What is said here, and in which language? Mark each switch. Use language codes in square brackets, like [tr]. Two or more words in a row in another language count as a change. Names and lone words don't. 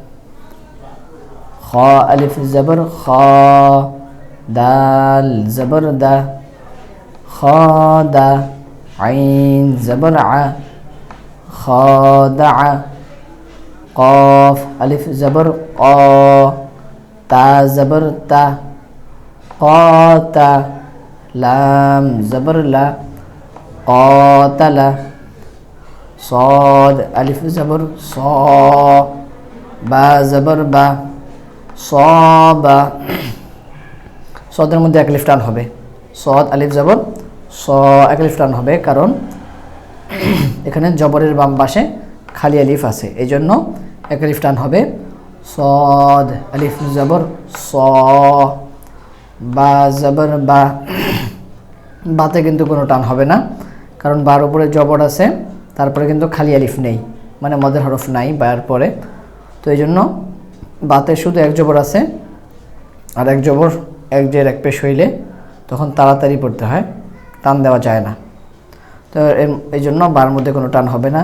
[bn] খ আলিফ জবর খ, দাল জবর দা, খাদা, আইন জবর আ, খাদা, কফ আলিফ জবর ক, তা জবর তা, কতা, লাম জবর লা, কতালা, সদ আলিফ জবর সা, বা জবর বা, সাবা। সদের মধ্যে এক আলিফ টান হবে, সদ আলিফ জবর স, এক আলিফ টান হবে, কারণ এখানে জবরের বাম পাশে খালি আলিফ আছে, এই জন্য এক আলিফ টান হবে। সদ আলিফ জবর স, বা জবর বা, বাতে কিন্তু কোনো টান হবে না, কারণ বার উপরে জবর আছে, তারপরে কিন্তু খালি আলিফ নেই, মানে মদের হরফ নাই বার পরে, তো এই জন্য বাতে শুধু এক জবর আছে, আর এক জবর এক জের এক পেশ হইলে তখন তাড়াতাড়ি পড়তে হয়, টান দেওয়া যায় না, তো এই জন্য বার মধ্যে কোনো টান হবে না।